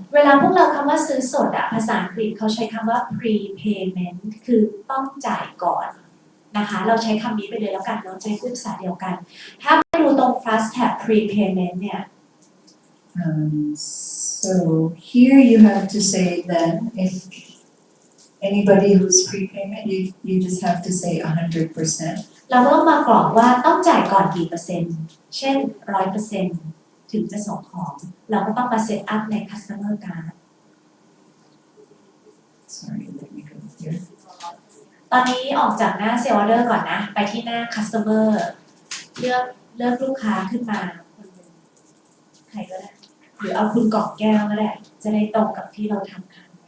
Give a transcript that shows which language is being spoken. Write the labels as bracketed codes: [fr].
[th] เวลาพวกเราคำว่าซื้อสดอะภาษาอังกฤษเขาใช้คำว่า prepayment คือต้องจ่ายก่อนนะคะเราใช้คำนี้ไปเลยแล้วกันเราจะพูดภาษาเดียวกันถ้าไปดูตรง fast tab prepayment เนี่ย [en] So here you have to say then if anybody who's prepayment, you just have to say 100%. [th] เราก็ต้องมากรอกว่าต้องจ่ายก่อนกี่เปอร์เซ็นต์เช่น 100% ถึงจะส่งของเราก็ต้องมาเซตอัพใน customer card [en] Sorry, let me go here. [th] ตอนนี้ออกจากหน้า sales order ก่อนนะไปที่หน้า customer เลือกลูกค้าขึ้นมาคนหนึ่งใครก็ได้หรือเอาคุณกล่องแก้วก็ได้จะได้ตรงกับที่เราทำค่ะ